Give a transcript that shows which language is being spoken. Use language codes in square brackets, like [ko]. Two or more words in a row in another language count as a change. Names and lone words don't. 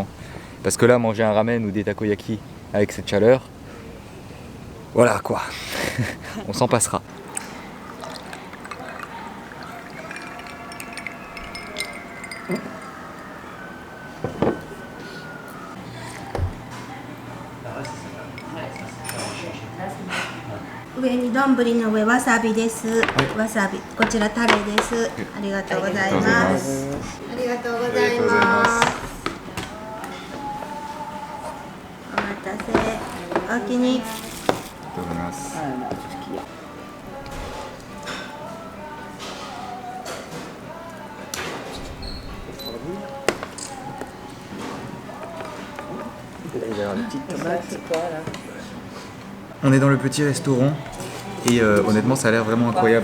[fr] Parce que là, manger un ramen ou des takoyaki avec cette chaleur, voilà quoi, on s'en passera. [ja] わさびです。わさび. こちらタレです。ありがとうございます。ありがとうございます。お待たせ。おおきに。 [fr] On est dans le petit restaurant et honnêtement ça a l'air vraiment incroyable.